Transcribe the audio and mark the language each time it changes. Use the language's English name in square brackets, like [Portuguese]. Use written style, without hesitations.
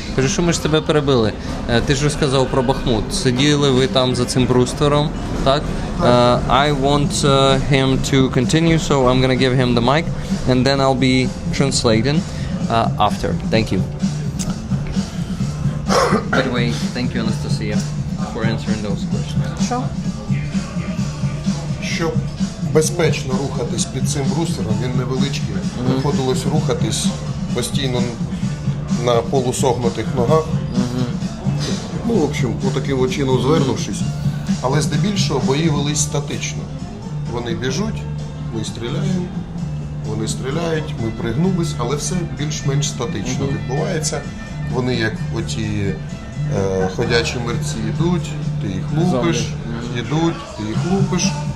[Ukrainian] Кажу, що ми ж тебе перебили. Ти ж розказав про Бахмут. Сиділи ви там за цим бруствером, так? [English] I want him to continue, so I'm gonna give him the mic, and then I'll be translating after. Thank you. By the way, thank you, Anastasia, for answering those questions. Sure. [Ukrainian] Щоб безпечно рухатись під цим брустером, він невеличкий, приходилось рухатись постійно на полусогнутих ногах. Ну, в общем, отаким чином звернувшись. Але здебільшого бої велись статично. Вони біжуть, ми стріляємо, вони стріляють, ми пригнулись, але все більш-менш статично відбувається. Вони як оті ходячі мерці йдуть, ти їх лупиш, йдуть, ти їх лупиш.